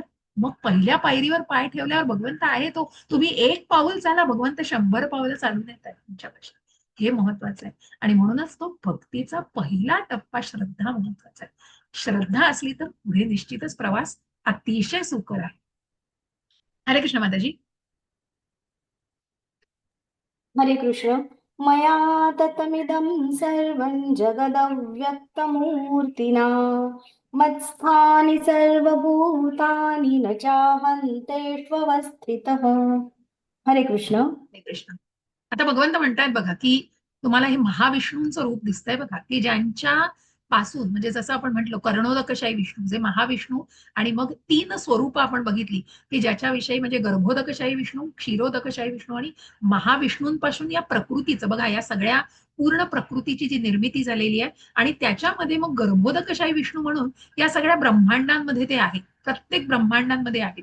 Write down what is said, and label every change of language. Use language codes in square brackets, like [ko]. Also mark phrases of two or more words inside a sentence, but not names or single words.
[mr] मग पहिल्या पायरीवर पाय ठेवल्यावर भगवंत आहे तो. तुम्ही 1 पाऊल चाला, भगवंत 100 पावलं चालून येत आहेत तुमच्यापेक्षा. हे महत्वाचं आहे. आणि म्हणूनच तो भक्तीचा पहिला टप्पा श्रद्धा महत्वाचा आहे. श्रद्धा असली तर पुढे निश्चितच प्रवास अतिशय सुकर आहे. हरे कृष्ण माताजी. हरे कृष्ण. [sa] मया ततमिदं सर्वं जगदव्यक्तमूर्तिना मत्स्थानि सर्वभूतानि न चाहन्तेष्वस्थितः. [mr] हरे कृष्ण. हरे कृष्ण. आता भगवंत म्हणतायत बघा की तुम्हाला हे महाविष्णूंचं रूप दिसतंय बघा की ज्यांच्या पासून म्हणजे जसं आपण म्हटलं कर्णोदकशाही विष्णू जे महाविष्णू आणि मग 3 स्वरूप आपण बघितली की ज्याच्याविषयी म्हणजे गर्भोदकशाही विष्णू, क्षीरोदकशाही विष्णू आणि महाविष्णूंपासून या प्रकृतीचं बघा या सगळ्या पूर्ण प्रकृतीची जी निर्मिती झालेली आहे आणि त्याच्यामध्ये मग गर्भोदकशाही विष्णू म्हणून या सगळ्या ब्रह्मांडांमध्ये ते आहेत, प्रत्येक ब्रह्मांडांमध्ये आहेत.